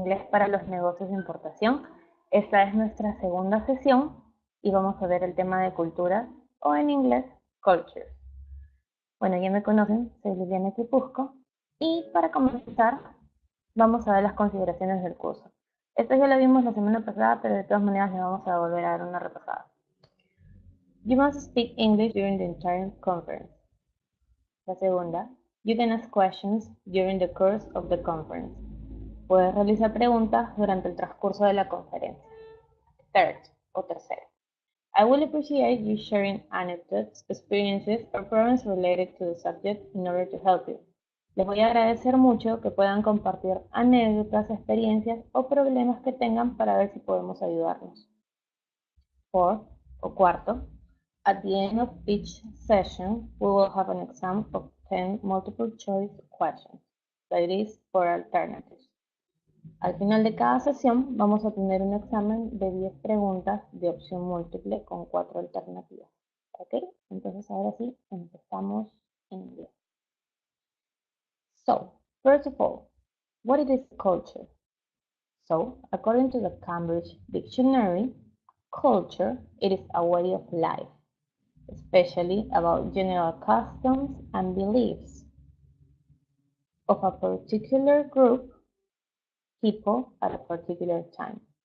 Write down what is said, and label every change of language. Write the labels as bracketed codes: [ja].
[es] para los negocios de importación. Esta es nuestra segunda sesión y vamos a ver el tema de cultura o en inglés, culture. Bueno, ya me conocen, soy Liliana Quipusco y para comenzar vamos a ver las consideraciones del curso. Esto ya lo vimos la semana pasada, pero de todas maneras le vamos a volver a dar una repasada. [en] You must speak English during the entire conference. [es] La segunda, [en] you can ask questions during the course of the conference. [es] Puedes realizar preguntas durante el transcurso de la conferencia. [en] Third, [es] o tercero, [en] I will appreciate you sharing anecdotes, experiences, or problems related to the subject in order to help you. [es] Les voy a agradecer mucho que puedan compartir anécdotas, experiencias o problemas que tengan para ver si podemos ayudarnos. [en] Fourth, [es] o cuarto, [en] at the end of each session, we will have an exam of 10 multiple choice questions, that is, for alternatives. [es] Al final de cada sesión vamos a tener un examen de 10 preguntas de opción múltiple con 4 alternativas. ¿Ok? Entonces ahora sí, empezamos en inglés. [en] So, first of all, what is culture? So, according to the Cambridge Dictionary, culture, it is a way of life, especially about general customs and beliefs of a particular group people at a particular time.